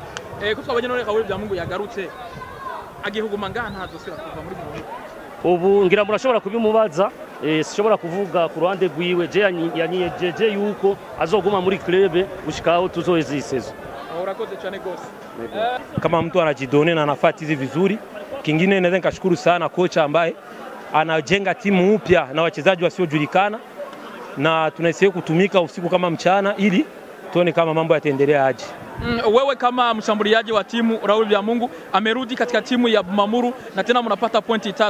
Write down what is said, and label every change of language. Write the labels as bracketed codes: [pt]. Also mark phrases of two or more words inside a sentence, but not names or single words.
[rn] ko twabanye none Raoul Byamungu yagarutse agihuguma ngaha ntazosira kuva muri Burundi ubu ngira murashobora kubimubaza sishobora kuvuga ku ruhande rwiwe je yanyijeje yuko azoguma muri club gushikaho tuzoheza isezo. Urakoze cyane gose. [sw] Kama mtu anajidone na anafanya hizi vizuri, kingine naweza nikashukuru sana kocha ambaye anajenga timu mpya na wachezaji wasiojulikana na tunaisiye kutumika usiku kama mchana ili tuone kama mambo yataendelea aje. Wewe kama mshambuliaji wa timu Raoul Byamungu amerudi katika timu ya Bumamuru na tena mnapata pointi 3.